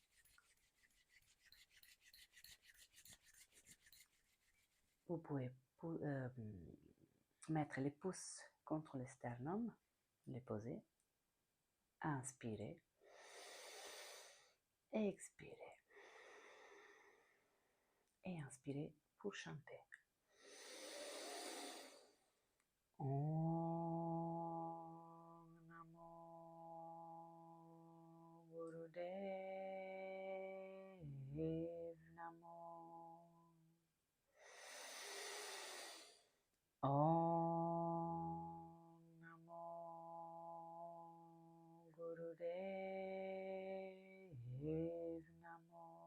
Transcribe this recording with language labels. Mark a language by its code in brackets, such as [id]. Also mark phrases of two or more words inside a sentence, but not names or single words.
[fr] Vous pouvez mettre les pouces contre le sternum, les poser, inspirer, expirer et inspirer pour chanter. [sa] ॐ नमो गुरुदेव नमो. ॐ नमो गुरुदेव नमो.